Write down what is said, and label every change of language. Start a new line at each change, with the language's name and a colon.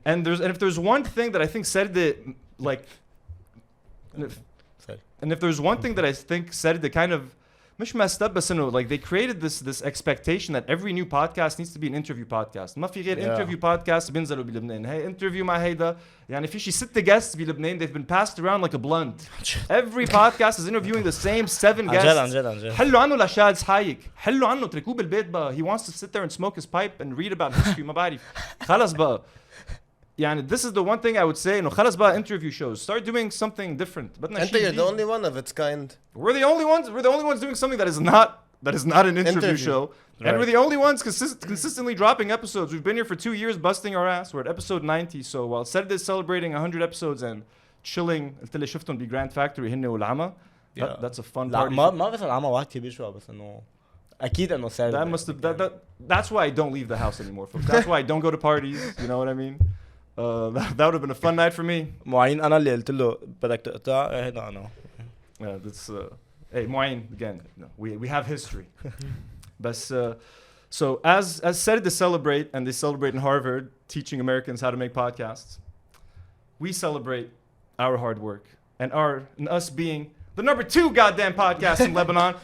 English: And if there's one thing that I think Sarde, like, and if there's one thing that I think Sarde kind of
Arabic: مش
English: messed up,
Arabic: بس انه
English: like they created this expectation that every new podcast needs to be an interview podcast.
Arabic: ما في غير
English: interview podcast
Arabic: بينزلوا بلبنان. Hey, interview مع هيدا يعني في شي 6 guests بلبنان.
English: They've been passed around like a blunt. Every podcast is interviewing the same 7 guests.
Arabic: عن جد. حلوا عنه لشاد حايك. حلوا عنه تركوه بالبيت بقى.
English: He wants to sit there and smoke his pipe and read about history.
Arabic: ما بعرف. خلص بقى. يعني
English: this is the one thing I would say.
Arabic: إنه خلص بقى
English: interview shows. Start doing something different. And you're the only one of its kind. We're the only ones doing something that is not an interview show. Right. And we're the only ones consistently dropping episodes. We've been here for 2 years busting our ass. We're at episode 90. So while Sarde is celebrating 100 episodes and chilling
Arabic: قلت لي شفتهم بGrand Factory هن والعمى.
English: That's a fun
Arabic: لا
English: party.
Arabic: ما بس العمى واحد كبير شوية بس إنه أكيد إنه Sarde.
English: That's why I don't leave the house anymore, folks. That's why I don't go to parties. You know what I mean? That would have been a fun night for me.
Arabic: معين أنا اللي قلت له بدك تقطع هيدا أنا.
English: That's hey Mu'ayin again. No, we have history. But so as Sarde celebrate, and they celebrate in Harvard teaching Americans how to make podcasts, we celebrate our hard work and us being the #2 goddamn podcast in Lebanon.